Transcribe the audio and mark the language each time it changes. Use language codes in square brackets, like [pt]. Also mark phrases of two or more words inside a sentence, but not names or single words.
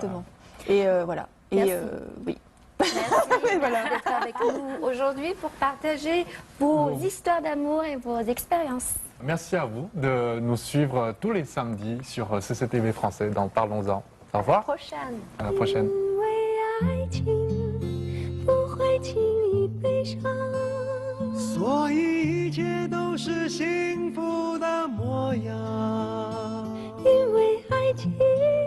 [fr] Exactement. Et voilà. Et oui. Merci d'être avec nous aujourd'hui pour partager vos histoires d'amour et vos expériences. Merci à vous de nous suivre tous les samedis sur CCTV français dans Parlons-en. Au revoir. Prochaine. À la prochaine. [zh] 因为爱情不会轻易悲伤，所以一切都是幸福的模样。因为爱情。